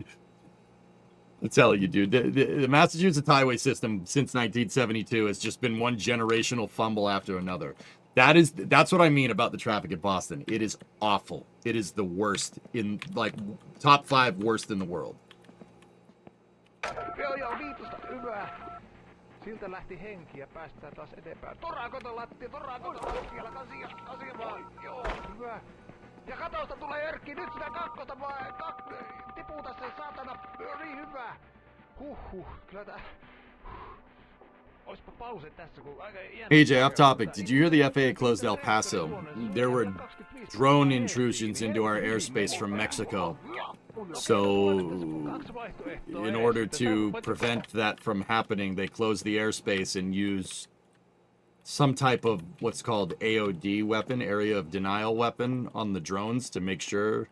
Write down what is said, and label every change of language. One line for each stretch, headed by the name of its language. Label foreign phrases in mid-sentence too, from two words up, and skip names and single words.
English: I'm telling you, dude. The Massachusetts highway system since 1972 has just been one generational fumble after another. That's what I mean about the traffic in Boston. It is awful. It is the worst in, like, top 5 worst in the world.
Finnish: Joo, viitosta, hyvä. Siltä lähti henki ja päästään taas eteenpäin. Torakoton lattia, vielä kasia vaan. Joo, hyvä. Ja katosta tulee Erkki, nyt sitä kakkosta vaan. Tiputa sen saatana. Niin hyvä. Huhhuh, kyllä tää...
English: AJ, off topic. Did you hear the FAA closed El Paso? There were drone intrusions into our airspace from Mexico. So, in order to prevent that from happening, they closed the airspace and used some type of what's called AOD weapon, area of denial weapon, on the drones to make sure.